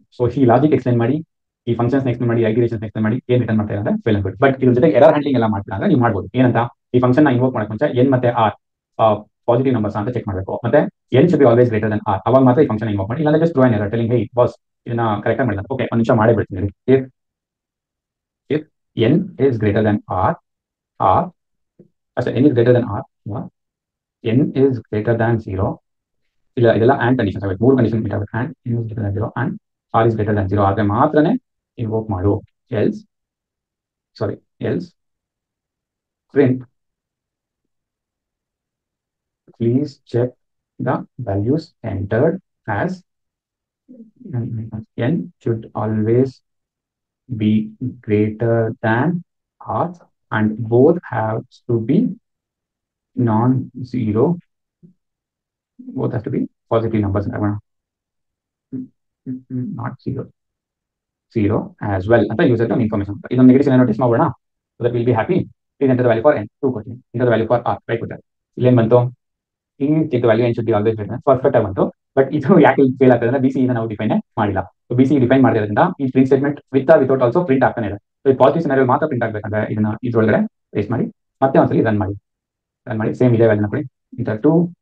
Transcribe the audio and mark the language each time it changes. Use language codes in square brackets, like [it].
[kn] So ಈ logic explain ಮಾಡಿ, ಈ ಫಂಕ್ಷನ್ಸ್ ಎಕ್ಸ್ಪ್ಲೈನ್ ಮಾಡಿ, ಐಟರೇಷನ್ಸ್ ಎಕ್ಸ್ಪ್ಲೈನ್ ಮಾಡಿ ಏನ್ ರಿಟರ್ನ್ ಮಾಡ್ತಾರೆ ಅಂದ್ರೆ [en] Well and good. [kn] ಬಟ್ ಇದ್ರ ಜೊತೆ ಎರರ್ ಹ್ಯಾಂಡ್ಲಿಂಗ್ ಎಲ್ಲ ಮಾಡ್ತೀರಾ ಅಂದ್ರೆ ನೀವು ಮಾಡ್ಬೋದು. ಏನಂತ, ಈ ಫಂಕ್ಷನ್ ನ ಇನ್ವೋಕ್ ಮಾಡಕ್ಕೆ ಮುಂಚೆ n ಮತ್ತೆ r ಪಾಸಿಟಿವ್ ನಂಬರ್ಸ್ ಅಂತ ಚೆಕ್ ಮಾಡಬೇಕು. ಮತ್ತೆ [en] n should be always greater than r. [kn] ಅವಾಗ ಮಾತ್ರ ಈ ಫಂಕ್ಷನ್ ಇನ್ವೋಕ್ ಮಾಡಿ. ಇಲ್ಲ [en] just throw an error telling hey boss [kn] ಇದನ್ನ ಕರೆಕ್ಟ್ ಮಾಡಿಲ್ಲ. ಓಕೆ, ಒಂದು ನಿಮಿಷ ಮಾಡೇ ಬಿಡ್ತೀನಿ. [en] if n is greater than r n is greater than r, n is greater than 0, [kn] ಇಲ್ಲ ಇದೆಲ್ಲ ಆ್ಯಂಡ್ ಕಂಡೀಷನ್ಸ್ ಆಗಬೇಕು. 3 ಕಂಡೀಷನ್ ಮೀಟ್ ಆಗಬೇಕು. [en] and n is greater than 0 and r is greater than 0 [kn] ಆದ್ರೆ ಮಾತ್ರನೇ ಇನ್ವೋಕ್ ಮಾಡು. [en] else print please check the values entered as n should always be greater than r and both have to be non-zero. Both have to be positive numbers, not zero as well [kn] ಅಂತ user to information. ಇದೊಂದು negative scenario test ಮಾಡೋಣ. [en] So that will be happy. Please enter the value for n 2 ಕೊಡ್ತೀನಿ, enter the value for r right ಕೊಡ್ತಾರೆ. [kn] ಇಲ್ಲೇನು ಬಂತು, [en] ಈ value n should be always greater than perfect ಆಗಿ ಬಂತು. [kn] But ಇದು ಯಾಕೆ ಫೇಲ್ ಆಗ್ತದೆ ಅಂದ್ರೆ BC ನಾವು ಡಿಫೈನ್ ಮಾಡಿಲ್ಲ. ಸೊ BC ಡಿಫೈನ್ ಮಾಡಿರೋದ್ರಿಂದ ಈ print statement with without also print ಆಗ್ತಾನೆ ಇದೆ. ಸೊ ಪಾಸಿಟಿವ್ ಸಿನಾರಿಯೋ ಮಾತ್ರ ಪ್ರಿಂಟ್ ಆಗಬೇಕಂದ್ರೆ ಇದನ್ನ ಇದ್ರೊಳಗಡೆ ಪೇಸ್ಟ್ ಮಾಡಿ ಮತ್ತೆ ಒಂದ್ಸಲಿ ರನ್ ಮಾಡಿ ಸೇಮ್ ಇದೇ ವ್ಯಾಲ್ಯೂನ ಕೊಡಿ. ಇಂಟರ್ 2